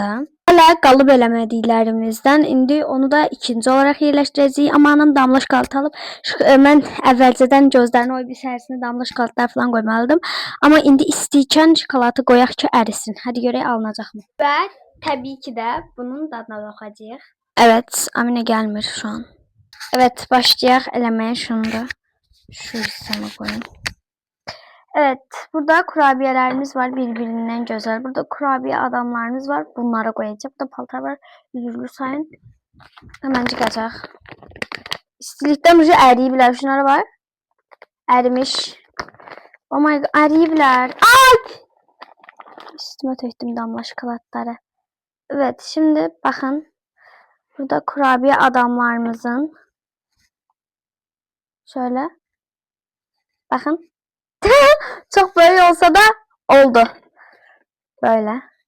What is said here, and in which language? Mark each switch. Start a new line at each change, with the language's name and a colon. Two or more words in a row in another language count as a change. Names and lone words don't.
Azerbaijani: Hələ qalıb eləmədiklərimizdən indi onu da ikinci olaraq yerləşdirəcəyik. Amma anam damla şokolad alıb. Mən əvvəlcədən gözlərini o bir sərisini damla şokoladlar falan qoymalıydım. Amma indi istəyikən şokoladı qoyaq ki, ərisin. Hadi görək alınacaqmı? Və təbii ki də bunun dadına baxacağıq.
Turkish: Evet, Amine gelmir şu an.
Azerbaijani: Evet, başlayaq eləməyə şunu da. Şu hissəmə qoyayım.
Turkish: Evet, burada kurabiyelerimiz var birbirinden güzel. Burada kurabiye adamlarımız var. Bunlara koyacağım. Burada paltar var. Üzülür sayın. Hemen çıkacaq.
Azerbaijani: İstilikdən ucu əriyiblər.
Turkish: Şunlara bak. Ərimiş.
English: Oh my god,
Azerbaijani: əriyiblər. Ay!
Turkish: Üstüme töktüm damla şokoladları. Evet, şimdi bakın. Burada kurabiye adamlarımızın. Şöyle. Bakın. Çok böyle olsa da oldu. Böyle.